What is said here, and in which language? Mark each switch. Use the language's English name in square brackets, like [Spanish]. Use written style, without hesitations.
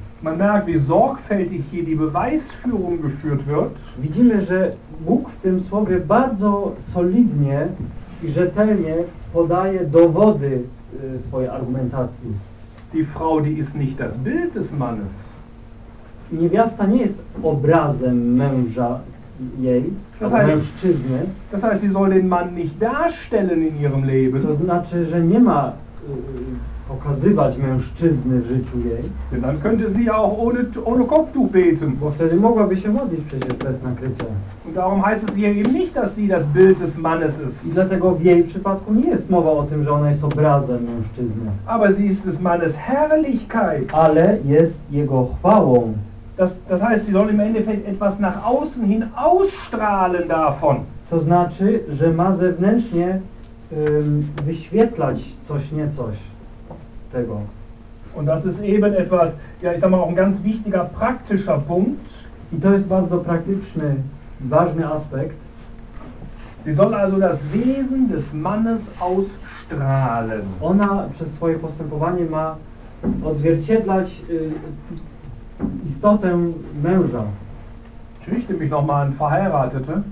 [German] Man merkt, wie sorgfältig hier die Beweisführung geführt wird. [Polish] Widzimy, że Bóg w tym słowie bardzo solidnie i rzetelnie podaje dowody swojej argumentacji. [German] Die Frau, die ist nicht das Bild des Mannes. [Polish] Niewiasta nie jest obrazem męża. Jej, [German] das heißt, [Polish] mężczyzny. [German] Das heißt, sie soll den Mann nicht darstellen in ihrem Leben. [Polish] To znaczy, że nie ma pokazywać mężczyzny w życiu jej. [German] Denn dann könnte sie auch ohne Kopftuch beten. [Polish] Bo wtedy mogłaby się modlić przecież bez nakrycia. [German] Und darum heißt es hier eben nicht, dass sie das Bild des Mannes ist. [Polish] I dlatego w jej przypadku nie jest mowa o tym, że ona jest obrazem mężczyzny. [German] Aber sie ist des Mannes Herrlichkeit. [Polish] Ale jest jego chwałą. [German] Das heißt, sie soll im Endeffekt etwas nach außen hin ausstrahlen davon. [Polish] To znaczy, że ma zewnętrznie wyświetlać coś niecoś tego. [German] Und das ist eben etwas, ja ich sag mal, auch ein ganz wichtiger praktischer Punkt. [Polish] I to jest bardzo praktyczny, ważny aspekt. [German] Sie soll also das Wesen des Mannes ausstrahlen. [Polish] Ona przez swoje postępowanie ma odzwierciedlać istotę męża. [German] Ich richte mich nochmal an Verheiratete.